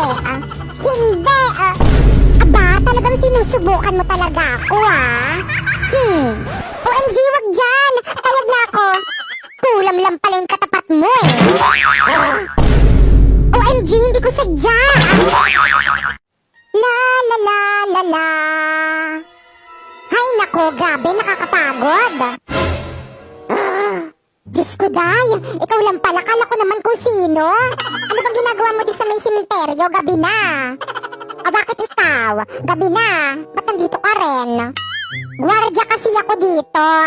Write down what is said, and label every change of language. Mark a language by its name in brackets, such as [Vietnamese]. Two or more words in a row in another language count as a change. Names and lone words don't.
[Filipino] Hindi! Aba, talagang sinusubukan mo talaga ako OMG, wag dyan! Payag na ako! Kulam lang pala yung katapat mo eh! OMG, hindi ko sadya! La la la la la. Hay nako, grabe, nakakapagod. Diyos ko, Day. Ikaw lang pala, kala ko naman kung sino. Ano bang ginagawa mo di sa may simenteryo? Gabi na. Bakit ikaw? Gabi na. Ba't nandito ka rin? Gwardya kasi ako dito.